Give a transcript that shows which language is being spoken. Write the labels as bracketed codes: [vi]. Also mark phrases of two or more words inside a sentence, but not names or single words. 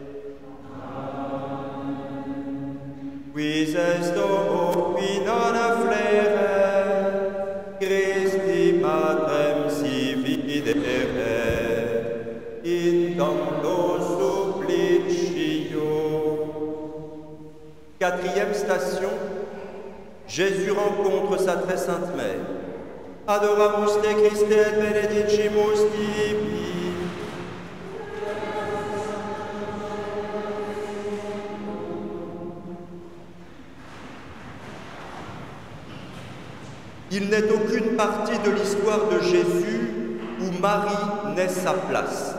[la] Quis est homo qui non afflere, Christi matrem si videre, in tanto supplicio. [fr] Quatrième station, Jésus rencontre sa très sainte mère. [la] Adoramus te Christe et benedicimus tibi. [fr] Il n'est aucune partie de l'histoire de Jésus où Marie n'est sa place.